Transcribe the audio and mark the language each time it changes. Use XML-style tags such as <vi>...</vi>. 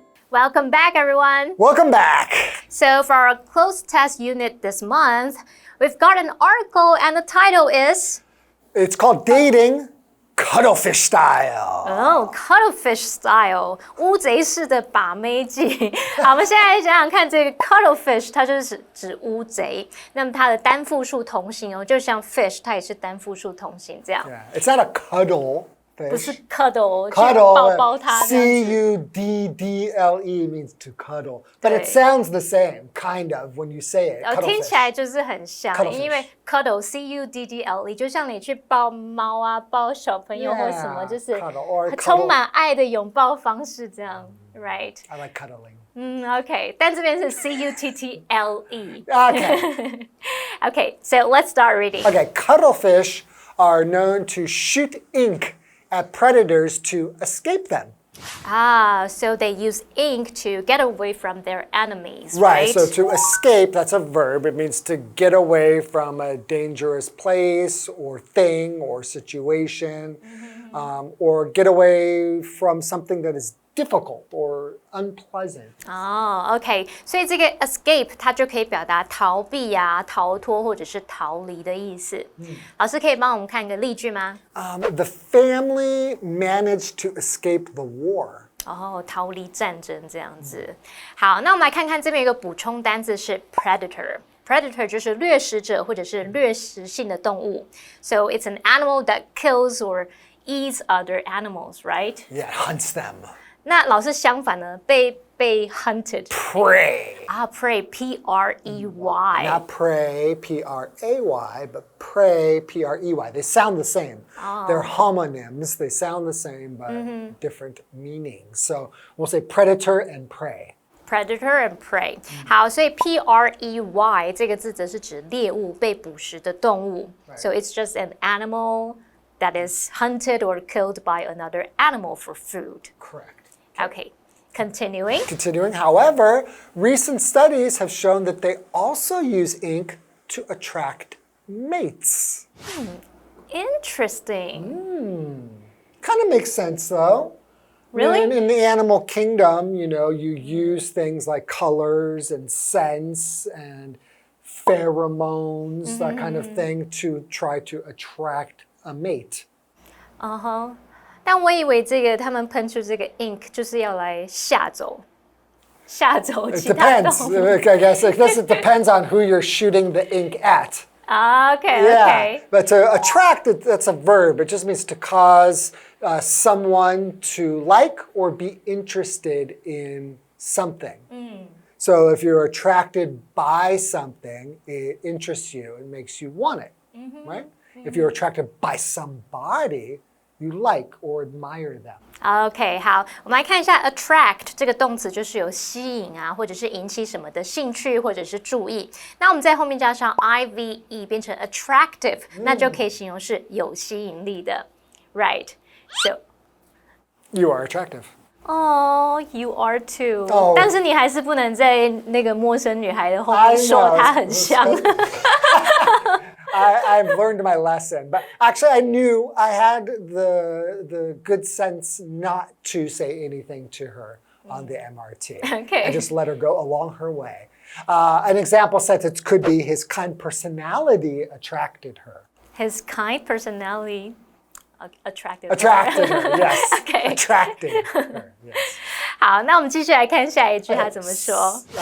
<en>Welcome back, everyone. Welcome back. So for our Cloze test unit this month, we've got an article and the title is... It's called Dating Cuttlefish Style. Oh, Cuttlefish Style.</en> <zh>乌贼式的把妹技。好，我们现在想想看，这个 Cuttlefish 它就是指乌贼，那么它的单复数同形哦，就像 fish 它也是单复数同形这样。</zh> <en>Yeah, it's not a cuddle.</en> <zh>不是 cuddle，</zh> <en>cuddle</en> <zh>抱它。</zh> <en>C-U-D-D-L-E means to cuddle, but it sounds the same, kind of, when you say it.</en> <zh>听起来就是很像，因为 cuddle C-U-D-D-L-E 就像你去抱猫啊、抱小朋友或什么，就是充满爱的拥抱方式这样 ，</zh> <en>right? I like cuddling. Okay.</en> <zh>但这边是 C-U-T-T-L-E.</zh> <en>Okay. Okay, so let's start reading. Okay, cuttlefish are known to shoot ink at predators to escape them. So they use ink to get away from their enemies, right? so to escape, that's a verb. It means to get away from a dangerous place or thing or situation, or get away from something that is difficult or unpleasant.</en> <zh>哦，OK，所以这个 escape 它就可以表达逃避啊、逃脱或者是逃离的意思。老师可以帮我们看一个例句吗？</zh> <en>The family managed to escape the war.</en> <zh>哦，逃离战争这样子。好，那我们来看看这边有个补充单字是 predator。Predator 就是掠食者或者是掠食性的动物。</zh> <en>So it's an animal that kills or eats other animals, right? Yeah, hunts them.</en> <zh>那老师相反呢，被 hunted.</zh> <en>Prey. 啊 ，prey, P-R-E-Y. Not prey, P-R-A-Y, but prey, P-R-E-Y. They sound the same. They're homonyms. They sound the same, but different meanings. So we'll say predator and prey. Predator and prey.</en> <zh>好，所以 P-R-E-Y 这个字则是指猎物、被捕食的动物。</zh> <en>So it's just an animal that is hunted or killed by another animal for food. Correct. Okay, continuing. Continuing, however, recent studies have shown that they also use ink to attract mates. Interesting. Kind of makes sense, though. Really? In the animal kingdom, you know, you use things like colors and scents and pheromones, that kind of thing, to try to attract a mate.</en> <zh>但我以为这个他们喷出这个 ink 就是要来吓走</zh> <en>It</en> <zh>其他</zh> <en>depends.</en> <zh>动物。</zh> <en>I guess it depends on who you're shooting the ink at. Okay, Yeah, okay. but to attract, that's a verb. It just means to cause someone to like or be interested in something. So if you're attracted by something, it interests you and makes you want it, right? If you're attracted by somebody, you like or admire them.</en> <zh>OK， 好，我们来看一下 attract 这个动词，就是有吸引啊，或者是引起什么的兴趣，或者是注意。那我们在后面加上 ive 变成 attractive，那就可以形容是有吸引力的 ，</zh> <en>right? So You are attractive. Oh, you are too.</en> <zh>但是你还是不能在那个陌生女孩的后面说她很香。</zh> <en>I've learned my lesson, but actually, I knew I had the good sense not to say anything to her on the MRT. Okay. I just let her go along her way. An example sentence could be his kind personality attracted her. His kind personality attracted her, yes. Okay. Attracted her, yes.</en> <zh>好，那我们继续来看下一句，它怎么说</zh>